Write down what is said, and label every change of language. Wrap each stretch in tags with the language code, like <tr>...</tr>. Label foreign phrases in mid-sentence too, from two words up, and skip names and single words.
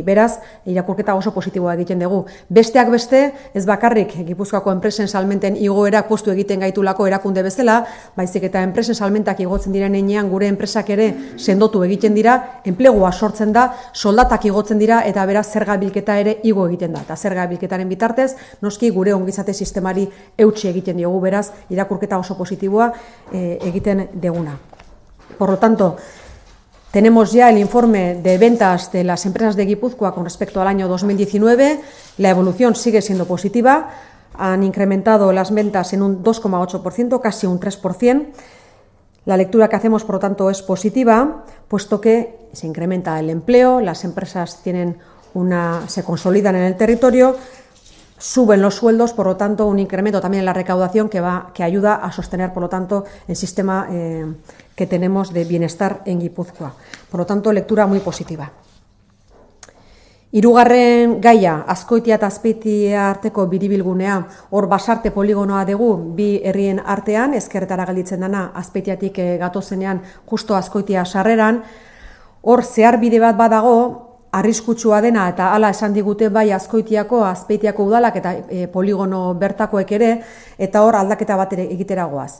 <eu>Beraz, irakurketa oso positiboa egiten dugu. Besteak beste, ez bakarrik Gipuzkoako enpresen salmenten igoerak postu egiten gaitulako erakunde bezala, baizik eta enpresen salmentak igotzen diren heinean gure enpresak ere sendotu egiten dira, enplegua sortzen da, soldatak igotzen dira eta beraz zerga bilketa ere igo egiten da. Eta zerga bilketaren bitartez, noski gure ongizate sistemari eutsi egiten diogu, beraz, irakurketa oso positiboa egiten deguna.</eu> <es>Por lo tanto, tenemos ya el informe de ventas de las empresas de Guipúzcoa con respecto al año 2019. La evolución sigue siendo positiva. Han incrementado las ventas en un 2,8%, casi un 3%. La lectura que hacemos, por lo tanto, es positiva, puesto que se incrementa el empleo, las empresas se consolidan en el territorio, suben los sueldos, por lo tanto, un incremento también en la recaudación que ayuda a sostener, por lo tanto, el sistema que tenemos de bienestar en Guipúzcoa. Por lo tanto, lectura muy positiva.</es> <eu>Hirugarren gaia, Azkoitia eta Azpeitia arteko biribilgunea, hor Basarte poligonoa dugu bi herrien artean, ezkerretara gelditzen dena Azpeitiatik gatozenean justo Azkoitia sarreran, hor zeharbide bat badago, arriskutsua dena eta hala esan digute bai Azkoitiako, Azpeitiako udalak eta poligono bertakoek ere, eta hor aldaketa bat egitera goaz.</eu>